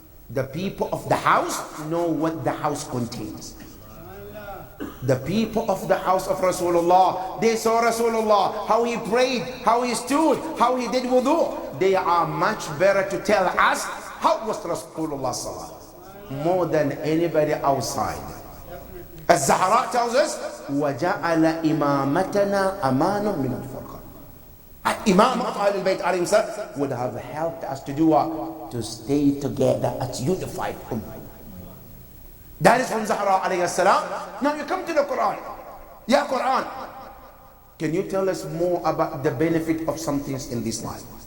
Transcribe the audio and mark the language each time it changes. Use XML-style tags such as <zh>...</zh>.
<en>The people of the house know what the house contains. The people of the house of Rasulullah, they saw Rasulullah, how he prayed, how he stood, how he did wudu. They are much better to tell us how was Rasulullah sallallahu more than anybody outside. As Zahra tells us,</en> <ar>وَجَعَلَ إِمَامَتَنَا أَمَانٌ مِنَ الْفُرْقَانِ.</ar> <en>Imam of Ahlul Bayt alayhi salam would have helped us to do what? To stay together as unified ummah. That is from Zahra alayhi salam. Now you come to the Quran. Ya Quran, can you tell us more about the benefit of some things in this life?</en>